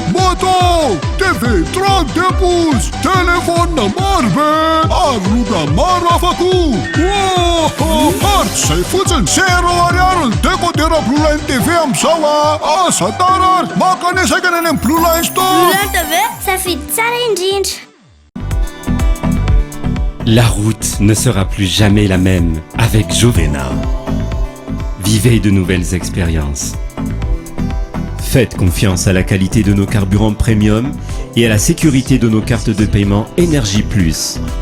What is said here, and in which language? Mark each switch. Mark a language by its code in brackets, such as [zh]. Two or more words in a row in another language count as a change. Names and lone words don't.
[mg] Moto, TV 32 pouces, telefônina maro be ary loka maro hafa koa. Ary tsy izay fotsiny 0 ariary ny décodeur Blue Line TV amin'ny zao asa tarary makanesaka any amin'ny Blue Line Store. Safidy tsara indrindra. [fr] La route ne sera plus jamais la même avec Jovena. Vivez de nouvelles expériences. Faites confiance à la qualité de nos carburants premium et à la sécurité de nos cartes de paiement Énergie Plus.